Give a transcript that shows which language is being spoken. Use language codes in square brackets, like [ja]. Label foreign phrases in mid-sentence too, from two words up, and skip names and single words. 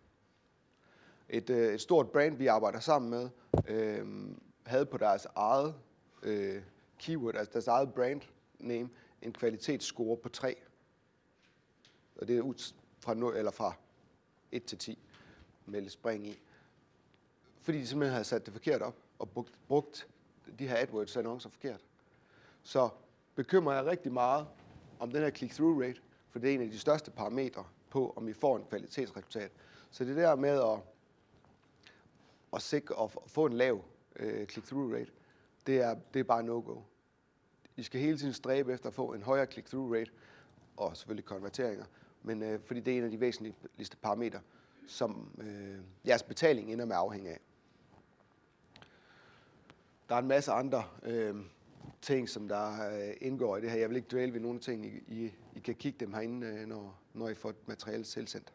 [da] Et stort brand, vi arbejder sammen med, havde på deres eget keyword, altså deres eget [en] brand name, [da] en kvalitetsscore på 3. Og det er ud fra 1 til 10 med lidt spring i. Fordi de simpelthen havde sat det forkert op og brugt de her AdWords-annoncer forkert. Så bekymrer jeg rigtig meget om den her [en] click-through rate, [da] for det er en af de største parametre på, om vi får en kvalitetsresultat. Så det der med at sikre at få en lav [en] click-through rate, [da] det er bare no-go. I skal hele tiden stræbe efter at få en højere [en] click-through rate, [da] og selvfølgelig konverteringer, men fordi det er en af de væsentligste parametre, som jeres betaling ender med at afhænge af. Der er en masse andre ting, som der indgår i det her. Jeg vil ikke dvæle ved nogle ting. I kan kigge dem herinde, når I får et materiale tilsendt.